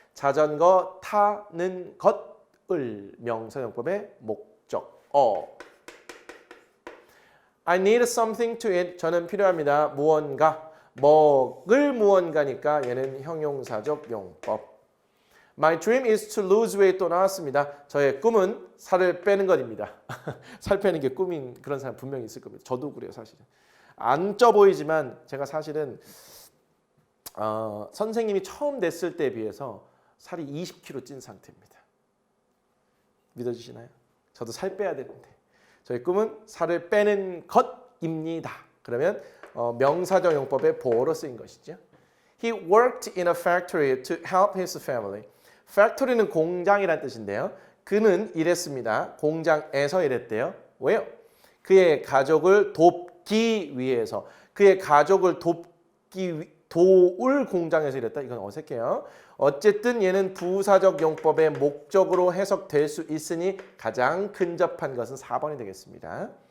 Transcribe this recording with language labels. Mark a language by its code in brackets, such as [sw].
[ko] 자전거 타는 것을 명사용법의 목적. [en] I need something to eat. [ko] 저는 필요합니다. 무언가. 먹을 무언가니까 얘는 형용사적 용법. [en] My dream is to lose weight [ko] 또 나왔습니다. 저의 꿈은 살을 빼는 것입니다. 살 빼는 게 꿈인 그런 사람 분명히 있을 겁니다. 저도 그래요 사실은. 안 쪄 보이지만 제가 사실은 선생님이 처음 냈을 때에 비해서 살이 20kg 찐 상태입니다. 믿어주시나요? 저도 살 빼야 되는데 저희 꿈은 살을 빼는 것입니다. 그러면 명사적 용법의 보어로 쓰인 것이죠. [en] He worked in a factory to help his family. [ko] factory는 공장이란 뜻인데요. 그는 일했습니다. 공장에서 일했대요. 왜요? 그의 가족을 돕기 위해서. 그의 가족을 도울 공장에서 일했다. 이건 어색해요. 어쨌든 얘는 부사적 용법의 목적으로 해석될 수 있으니 가장 근접한 것은 4번이 되겠습니다.